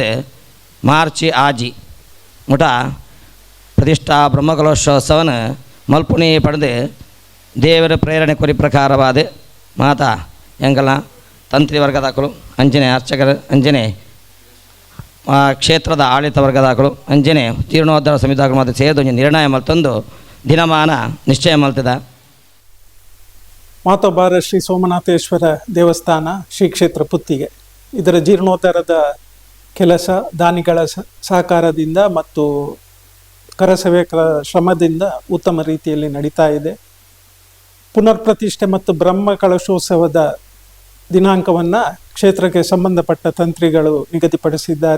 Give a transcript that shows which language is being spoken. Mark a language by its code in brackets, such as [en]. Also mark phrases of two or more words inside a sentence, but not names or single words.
[tcy] ಮಾರ್ಚ್ ಆಜಿ ಮುಟ ಪ್ರತಿಷ್ಠಾ ಬ್ರಹ್ಮಕಲಶೋತ್ಸವನ ಮಲ್ಪುಣಿ ಪಡೆದು ದೇವರ ಪ್ರೇರಣೆ ಕೊರಿ ಪ್ರಕಾರವಾದ ಮಾತಾ ಎಂಗಲ ತಂತ್ರಿ ವರ್ಗದಾಕಲು ಅಂಜನೆ ಅರ್ಚಕರು ಅಂಜನೆ ಕ್ಷೇತ್ರದ ಆಡಳಿತ ವರ್ಗದಾಕಲು ಅಂಜನೆ ಜೀರ್ಣೋದ್ಧಾರ ಸಮಿತಿಗಳು ಮತ್ತು ಸೇರಿದ ನಿರ್ಣಯ ಮಲ್ತೊಂದು ದಿನಮಾನ ನಿಶ್ಚಯ ಮಲ್ತದ. [kn] ಮಾತೊಬ್ಬಾರ ಶ್ರೀ ಸೋಮನಾಥೇಶ್ವರ ದೇವಸ್ಥಾನ ಶ್ರೀ ಕ್ಷೇತ್ರ ಪುತ್ತಿಗೆ ಇದರ ಜೀರ್ಣೋದ್ಧಾರದ ಕೆಲಸ ದಾನಿಗಳ ಸಹಕಾರದಿಂದ ಮತ್ತು ಕರಸೇವಕರ ಶ್ರಮದಿಂದ ಉತ್ತಮ ರೀತಿಯಲ್ಲಿ ನಡೀತಾ ಇದೆ. ಪುನರ್ ಪ್ರತಿಷ್ಠೆ ಮತ್ತು ಬ್ರಹ್ಮ ಕಲಶೋತ್ಸವದ ದಿನಾಂಕವನ್ನು ಕ್ಷೇತ್ರಕ್ಕೆ ಸಂಬಂಧಪಟ್ಟ ತಂತ್ರಿಗಳು ನಿಗದಿಪಡಿಸಿದ್ದಾರೆ.